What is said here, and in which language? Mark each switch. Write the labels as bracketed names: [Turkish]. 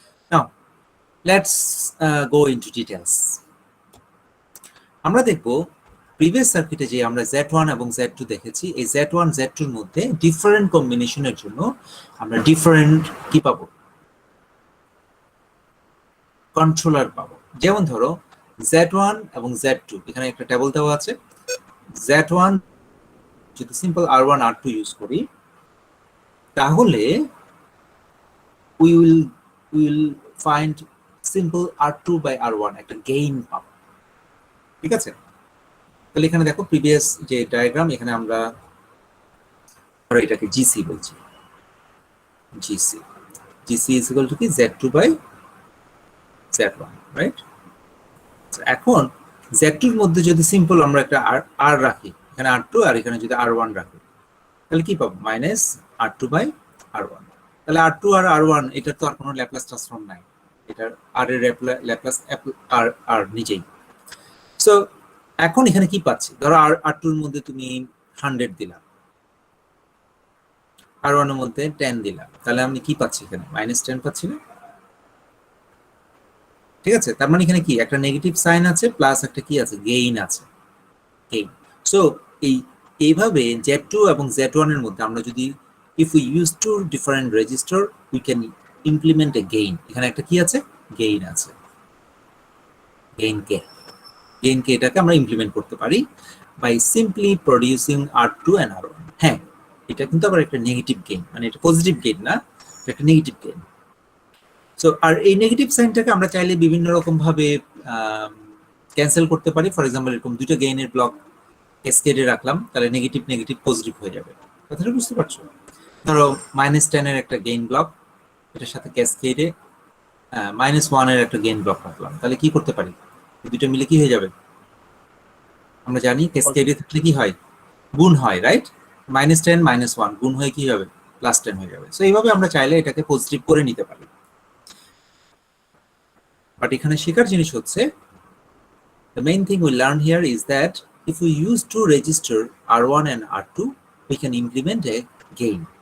[Bangla] Now let's go into details. আমরা দেখব previous সার্কিটে যে আমরা Z1 এবং Z2 দেখেছি, এই Z1 Z2 এর মধ্যে ডিফারেন্ট কম্বিনেশনের জন্য আমরা ডিফারেন্ট কি পাবো, কন্ট্রোলার পাবো। যেমন ধরো Z1 এবং Z2, এখানে একটা টেবিল দেওয়া আছে। Z1 যদি সিম্পল R1 R2 ইউজ করি, তাহলে [English] we will find simple R2 by R1 [Bangla] একটা গেইন পাবো, ঠিক আছে? তাহলে এখানে দেখো প্রিভিয়াস যে ডায়াগ্রাম, এখানে আমরা ধরো এটাকে জিসি বলছি, জিসি is equal to কি Z2 by Z1, রাইট? এখন Z2 এর মধ্যে যদি সিম্পল আমরা একটা R রাখি, এখানে R2 আর এখানে যদি R1 রাখি, তাহলে কি পাবো? Minus R2 by R1। তাহলে R2 আর R1 এটার তো আর কোনো ল্যাপ্লাস ট্রান্সফর্ম নাই, এটার R এর ল্যাপ্লাস R নিজেই। সো এখন এখানে কি পাচ্ছি? ধরো R2 এর মধ্যে তুমি 100 দিলা, R1 এর মধ্যে 10 দিলা, তাহলে আমি কি পাচ্ছি? এখানে -10 পাচ্ছি না? ঠিক আছে, তার মানে এখানে কি একটা নেগেটিভ সাইন আছে প্লাস একটা কি আছে? গেইন আছে, গেইন। সো এইভাবে Z2 এবং Z1 এর মধ্যে আমরা যদি [English] if we use two different register we can implement a gain। [Bangla] এখানে একটা কি আছে? গেইন আছে, গেইন কে এটাকে আমরা ইমপ্লিমেন্ট করতে পারি [English] by simply producing R2 and R1। [Bangla] হ্যাঁ, এটা কিন্তু আবার একটা নেগেটিভ গেইন, মানে এটা পজিটিভ গেইন না, এটা একটা নেগেটিভ গেইন। সো আর এই নেগেটিভ সাইনটাকে আমরা চাইলে বিভিন্ন রকম ভাবে ক্যান্সেল করতে পারি। ফর এক্সাম্পল এরকম দুটো গেইনের ব্লক ক্যাসকেডে রাখলাম, তাহলে নেগেটিভ পজিটিভ হয়ে যাবে। কথাটা বুঝতে পারছো? ধরো -10 এর একটা গেইন ব্লক, এটার সাথে ক্যাসকেডে -1 এর একটা গেইন ব্লক রাখলাম, তাহলে কি করতে পারি? দুটো মিলে কি হয়ে যাবে? আমরা জানি ক্যাসকেডে থাকলে কি হয়? গুণ হয়, রাইট? -10 -1 গুণ হয়ে কি হবে? +10 হয়ে যাবে। সো এইভাবে আমরা চাইলে এটাকে পজিটিভ করে নিতে পারি। বাট এখানে শেখার জিনিস হচ্ছে [English] the main thing we learn here is that if we use two register R1 and R2 we can implement a gain.